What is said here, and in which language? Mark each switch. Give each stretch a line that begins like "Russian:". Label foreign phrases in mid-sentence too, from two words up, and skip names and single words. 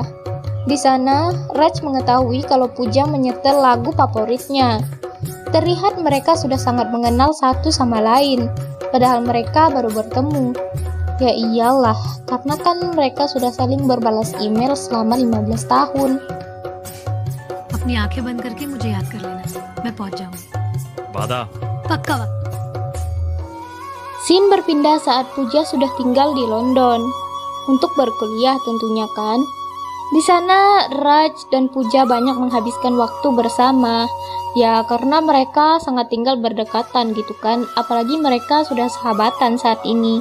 Indonesian: Di sana, Raj mengetahui kalau Pooja menyetel lagu favoritnya. Terlihat mereka sudah sangat mengenal satu sama lain, padahal mereka baru bertemu. Ya iyalah, karena kan mereka sudah saling berbalas email selama 15 tahun.
Hindi: अपनी आंखें बंद करके मुझे याद कर लेना, मैं पहुंच जाऊंगी। वादा। पक्का वादा।
Indonesian: Scene berpindah saat Pooja sudah tinggal di London untuk berkuliah tentunya kan. Di sana Raj dan Pooja banyak menghabiskan waktu bersama. Ya karena mereka sangat tinggal berdekatan gitu kan, apalagi mereka sudah sahabatan saat ini.